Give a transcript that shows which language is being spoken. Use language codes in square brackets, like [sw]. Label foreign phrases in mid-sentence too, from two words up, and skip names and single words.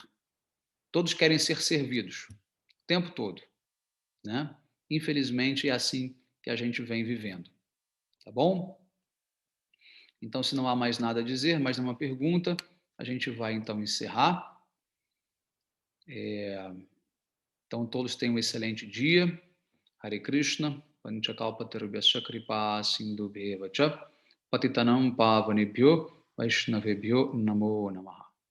[pt] Todos querem ser servidos o tempo todo, né? Infelizmente é assim que a gente vem vivendo, tá bom? Então, se não há mais nada a dizer, mais nenhuma pergunta, a gente vai então encerrar. Então, todos tenham um excelente dia. [sa] Hare Krishna, Panchakalpatarubhyascha Kripa Sindhubheva cha Patitanam Pavanebhyo Vaishnavebhyo Namo Namaha.